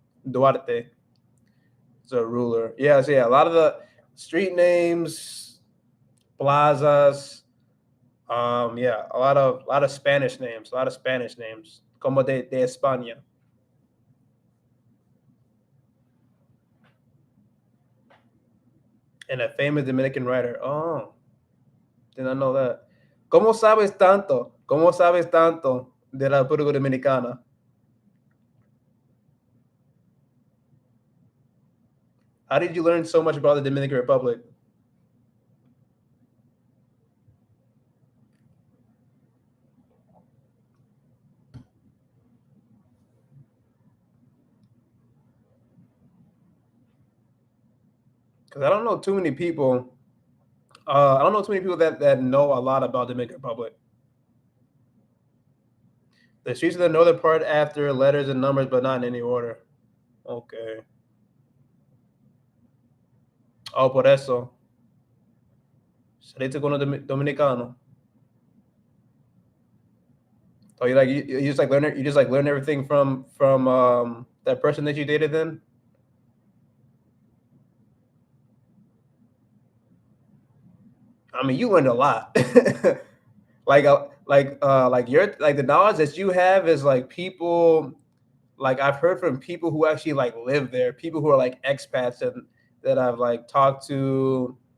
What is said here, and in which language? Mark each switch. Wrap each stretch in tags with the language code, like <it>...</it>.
<en>Duarte is a ruler. Yeah, so yeah, a lot of the street names, plazas, yeah, a lot of Spanish names, como de España. And a famous Dominican writer. Oh, did not know that. ¿Cómo sabes tanto?</en> <es>¿Cómo sabes tanto de la República Dominicana?</es> <en>How did you learn so much about the Dominican Republic? Because I don't know too many people. I don't know too many people that know a lot about the Dominican Republic. The streets of the northern part after letters and numbers, but not in any order. Okay.</en> <es>Oh, por eso. Saliste con los dominicano.</es> <en>Oh, you just like learn everything from that person that you dated then? I mean, you learned a lot. like the knowledge that you have is like people, like I've heard from people who actually like live there, people who are like expats and that I've like talked to.</en>